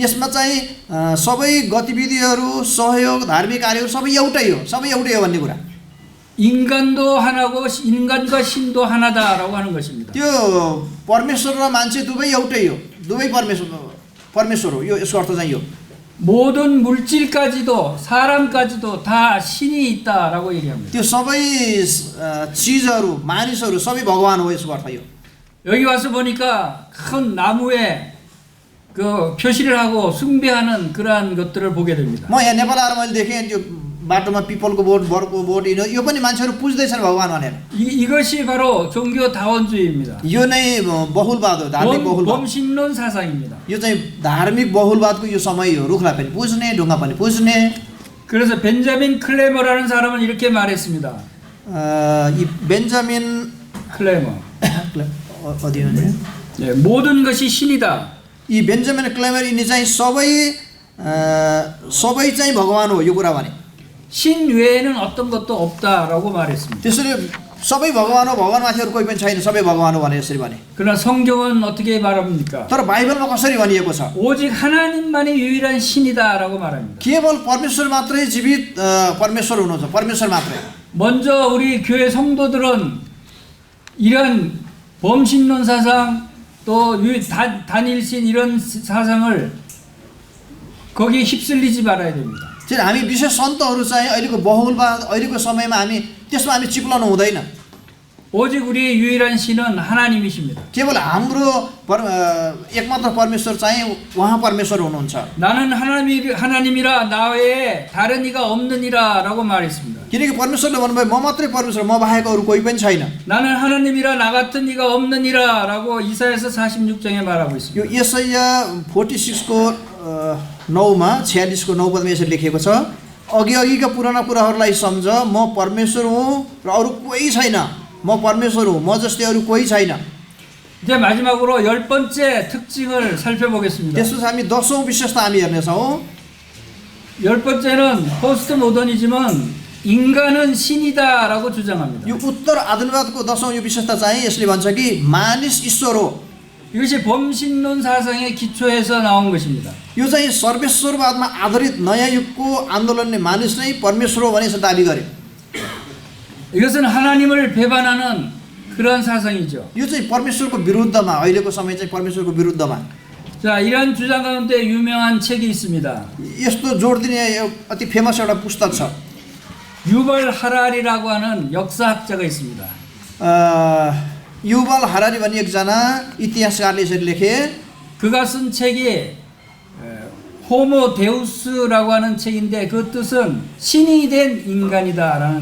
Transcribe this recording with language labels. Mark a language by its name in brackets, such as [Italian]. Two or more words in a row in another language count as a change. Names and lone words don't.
[Nepali] यसमा चाहिँ सबै गतिविधिहरू सहयोग धार्मिक कार्यहरू सबै एउटै हो भन्ने कुरा [Korean] 인간도 하나고 인간과 신도 하나다라고 하는 것입니다. [Nepali] त्यो परमेश्वर र मान्छे दुवै एउटै हो दुवै परमेश्वर हो यो यसको अर्थ चाहिँ यो [Korean] 모든 물질까지도 사람까지도 다 신이 있다라고 얘기합니다. [Nepali] त्यो सबै चिजहरू मानिसहरू सबै भगवान हो यसको अर्थ यो [Korean] 여기 와서 보니까 큰 나무에 그 표시를 하고 숭배하는 그러한 것들을 보게 됩니다. [Nepali] म यहाँ नेपाल आएर मैले देखेँ त्यो बाटोमा पिपलको बोट बरको बोट यो पनि मान्छेहरू पुज्दैछन् भगवान भनेर [Korean] 이것이 바로 종교다원주의입니다. [Nepali] यो नै बहुलवाद हो धार्मिक बहुलवाद [Korean] 범신론 사상입니다. [Nepali] यो चाहिँ धार्मिक बहुलवादको यो समय हो रुखलाई पनि पुज्ने ढुङ्गा पनि पुज्ने [Korean] 그래서 벤자민 클레머라는 사람은 이렇게 말했습니다. 이 बेन्जामिन 클레머. [Nepali] 어디 हुनुहुन्छ [Korean] 예, 모든 것이 신이다. [Nepali] 이 बेन्जामिन क्लेमर यिनी चाहिँ सबै चाहिँ भगवान हो यो कुरा भने [Korean] 신 외에는 어떤 것도 없다라고 말했습니다. [Nepali] त्यसरी सबै भगवान हो भगवानमाथि अरू कोही पनि छैन सबै भगवान हो भने यसरी भने [Korean] 그러나 성경은 어떻게 말합니까? [Nepali] तर बाइबलमा कसरी भनिएको छ [Korean] 오직 하나님만이 유일한 신이다라고 말합니다. [Nepali] केवल परमेश्वर मात्रै जीवित परमेश्वर हुनुहुन्छ परमेश्वर मात्रै [Korean] 먼저 우리 교회 성도들은 이런 범신론 사상 또 단일신 이런 사상을 거기에 휩쓸리지 말아야 됩니다. [Nepali] चाहिँ हामी विशेष सन्तहरू चाहिँ अहिलेको बहुलवाद अहिलेको समयमा त्यसमा हामी चिप्लाउनु हुँदैन [Korean] 오직 우리의 유일한 신은 하나님이십니다. [Nepali] केवल हाम्रो एकमात्र परमेश्वर चाहिँ उहाँ परमेश्वर हुनुहुन्छ [Korean] 나는 하나님이라 나 외에 다른 이가 없느니라라고 말했습니다. [Nepali] किनकि परमेश्वरले भन्नुभयो म मात्रै परमेश्वर म बाहेक अरू कोही पनि छैन [Korean] 나는 하나님이라 나 같은 이가 없느니라라고 이사야서 46장에 말하고 [Nepali] यो [Korean] 있습니다. [Nepali] यसैया 46को 9मा 46को 9 पदमा यसरी लेखिएको छ अघिका पुराना कुराहरूलाई सम्झ म परमेश्वर हुँ र अरू कोही छैन म परमेश्वर हुँ म जस्तै अरू कोही छैन [Korean] 이제 마지막으로 10번째 특징을 살펴보겠습니다. [Nepali] त्यसपछि हामी 10औं विशेषता हामी हेर्नेछौँ [Korean] 10번째는 포스트 모더니즘은 인간은 신이다라고 주장합니다. [Nepali] यो उत्तर आधुनिकवादको 10औं यो विशेषता चाहिँ यसले भन्छ कि मानिस ईश्वर हो [Korean] 이것이 범신론 사상의 기초에서 나온 것입니다. [Nepali] यो चाहिँ सर्वेश्वरवादमा आधारित नयाँ युगको आन्दोलनले मानिस नै परमेश्वर हो भने यसो दाबी गर्यो [Korean] 이것은 하나님을 배반하는 그런 사상이죠. [Nepali] यो चाहिँ परमेश्वरको विरुद्धमा अहिलेको समय चाहिँ परमेश्वरको विरुद्धमा [Korean] 자, 이런 주장 가운데 유명한 책이 있습니다. [Nepali] यस्तो जोड दिने अति फेमस एउटा पुस्तक छ [Korean] 유벌 하라리라고 하는 역사학자가 있습니다. [Nepali] युval हरारी भन्ने एकजना इतिहासकारले यसरी लेखे [Korean] 그가 쓴 책이 호모 데우스라고 하는 책인데 그 뜻은 신이 된 인간이다라는